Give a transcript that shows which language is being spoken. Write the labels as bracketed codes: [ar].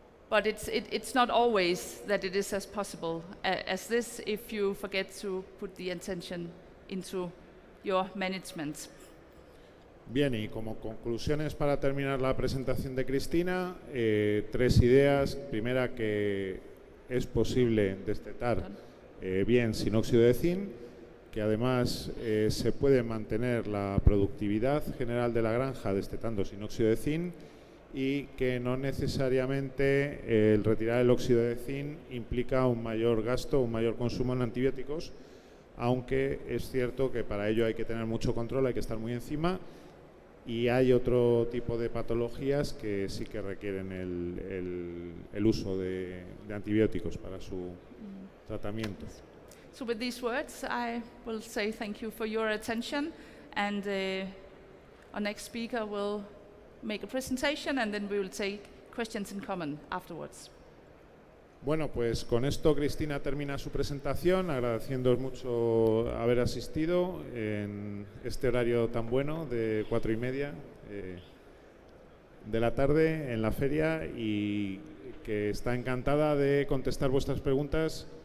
[en] But it's not always that it is as possible as this if you forget to put the attention into your management. [es] Bien, y como conclusiones para terminar la presentación de Cristina, 3 ideas. Primera, que es posible destetar bien sin óxido de zinc, que además se puede mantener la productividad general de la granja destetando sin óxido de zinc, y que no necesariamente el retirar el óxido de zinc implica un mayor gasto, un mayor consumo en antibióticos, aunque es cierto que para ello hay que tener mucho control, hay que estar muy encima, y hay otro tipo de patologías que sí que requieren el uso de antibióticos para su tratamiento. [en] So with these words, I will say thank you for your attention, and our next speaker will make a presentation, and then we will take questions in common afterwards. [es] Bueno, pues con esto Cristina termina su presentación, agradeciéndoos mucho haber asistido en este horario tan bueno de 4:30 de la tarde en la feria, y que está encantada de contestar vuestras preguntas.